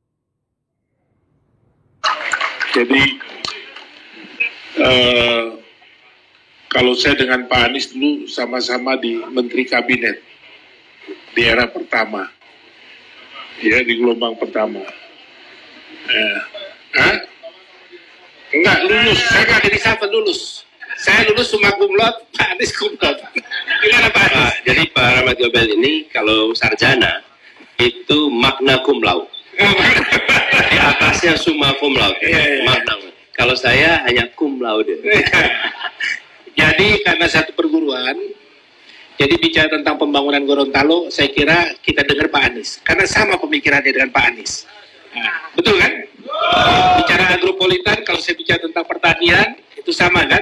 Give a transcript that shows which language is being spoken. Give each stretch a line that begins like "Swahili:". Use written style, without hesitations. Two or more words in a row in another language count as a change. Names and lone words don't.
Indonesian: Jadi kalau saya dengan Pak Anies dulu sama-sama di Menteri Kabinet di era pertama, ya di gelombang pertama. Enggak lulus, saya nggak jadi siapa lulus. Saya lulus
Latin: summa cum laude,
Indonesian: Pak Anies
Latin: cum laude.
Indonesian: Gimana Pak Anies? Jadi Pak Rahmat Gobel ini kalau sarjana itu
Latin: magna cum laude.
Indonesian: Di atasnya
Latin: summa cum laude.
Indonesian: Magna. Kalau saya hanya
Latin: cum laude.
Indonesian: Jadi karena satu perguruan, jadi bicara tentang pembangunan Gorontalo, saya kira kita dengar Pak Anies. Karena sama pemikirannya dengan Pak Anies. Nah, betul kan? Bicara agropolitan, kalau saya bicara tentang pertanian, itu sama kan?